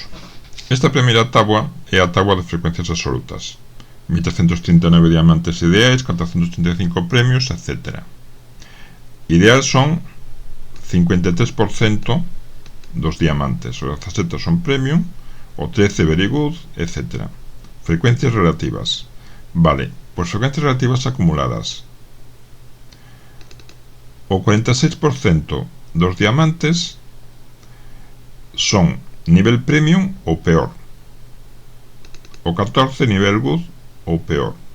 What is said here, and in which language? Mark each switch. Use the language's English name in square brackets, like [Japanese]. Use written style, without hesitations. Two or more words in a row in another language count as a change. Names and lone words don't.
[Galician] Esta primeira táboa é a táboa de frecuencias absolutas. 1339 diamantes ideais, 435 premios, etc. Ideal son 53% dos diamantes, o 17 son premium, o 13 [English] very good, [Galician] etc. Frecuencias relativas. Vale, pois frecuencias relativas acumuladas. O 46% dos diamantes son nivel premium ou peor. O 14 nivel good ou peor.